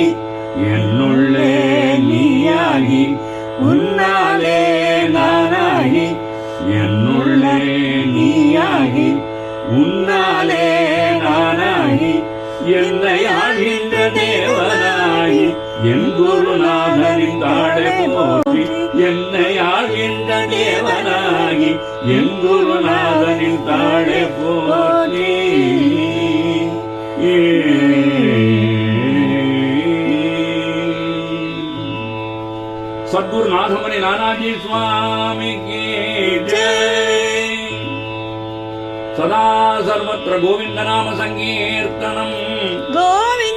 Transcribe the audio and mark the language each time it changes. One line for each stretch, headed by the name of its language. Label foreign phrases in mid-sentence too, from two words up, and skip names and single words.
Tamil: என்னுள்ளே நீயாகி உன்னாலே நானாகி என்னுள்ளே நீயாகி உன்னாலே நானாகி என்னை ஆழ்கின்ற தேவனாகி என் குருநாதனின் தாழை போற்றி என்னை ஆழ்கின்ற தேவனாகி என் குருநாதனின் தாழை போற்றி
Hindi: सद्गुरु नाथमणि नानाजी स्वामी की जय।
Sanskrit: सदा सर्वत्र गोविंद नाम संकीर्तनम।